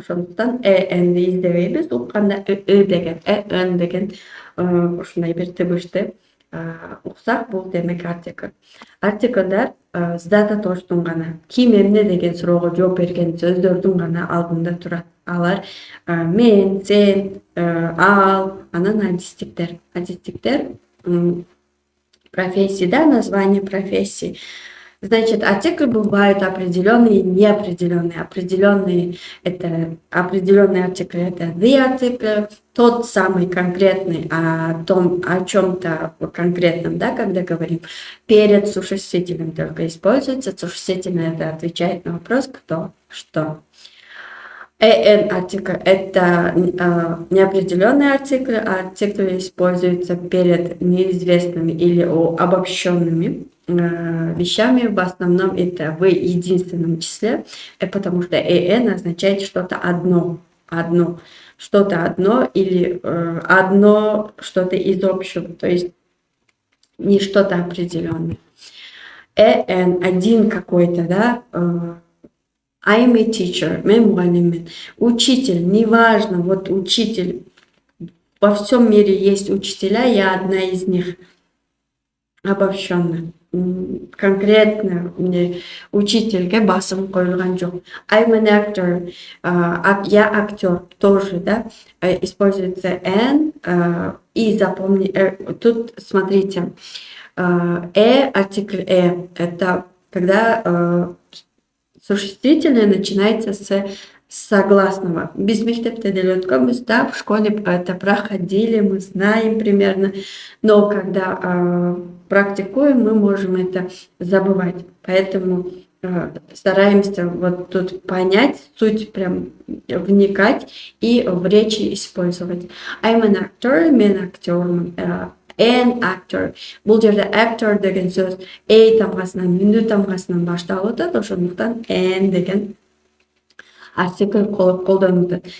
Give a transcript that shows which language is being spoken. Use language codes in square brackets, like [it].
[ky] Ошондуктан энди издебейбиз. Укканда деген, н деген ушундай бир тебишти уксак, бул демек артикль. Артиклдар зат атоочтун гана, ким эмне деген суроого жооп берген сөздөрдүн гана алдында турат. Алар мен, сен, ал, анан адистиктер. [ru] Адистиктер профессии, да, название профессии. Значит, артикль бывают определенные и неопределенные. Определенные — это определенный артикль, это the артикль, тот самый конкретный о чем-то конкретном, да, когда говорим перед существителем только используется. Существительное — это отвечает на вопрос кто, что. an артикль — это неопределенный артикль, артикль используется перед неизвестными или обобщенными вещами, в основном это в единственном числе, потому что an означает что-то одно, что-то одно или одно что-то из общего, то есть не что-то определенное. an один какой-то, да, [en] I'm a teacher, [ky] мен мугалиммин. [ru] Учитель, неважно, вот учитель, во всем мире есть учителя, я одна из них, обобщенно. [ky] Конкретно учительге басым коюлган жок. [en] I'm an actor, [ru] я актер тоже, да, используется an, и запомни, тут смотрите, артикль это когда существительное начинается с согласного. [ky] Биз мектепте деле өткөнбүз, [ru] да, в школе это проходили, мы знаем примерно, но когда практикуем, мы можем это забывать. Поэтому стараемся вот тут понять суть, прям вникать и в речи использовать. [en] I'm an actor, [ky] мен актермын. [en] An actor. [ky] Бул жерде actor деген сөз тамгасынан, үндүү тамгасынан башталып атат, ошондуктан an деген артикль колдонулат.